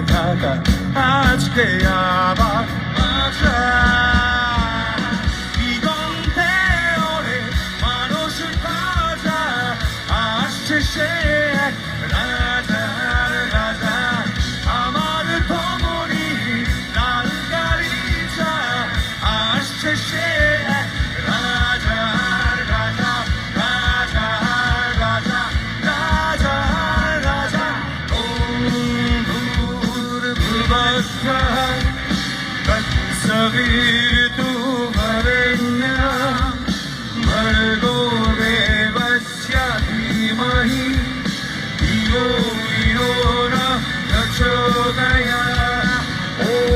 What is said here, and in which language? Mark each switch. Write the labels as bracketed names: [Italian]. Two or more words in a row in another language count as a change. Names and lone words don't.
[Bangla] থাকা আজকে আবার বাঁচা দিগন্তে ওরে মানুষ তাজা আসছে সে এক রাজার রাজা আমার ধমনী লাল গাড়িটা আসছে সে এক রাজার রাজা রাজার রাজা রাজার রাজা ওম [Sanskrit] ভূর্ভুবস্সঃ তৎসবিতুর্ভরেণ্যं भर्गो देवस्य धीमहि धियो यो नः प्रचोदयात् ॐ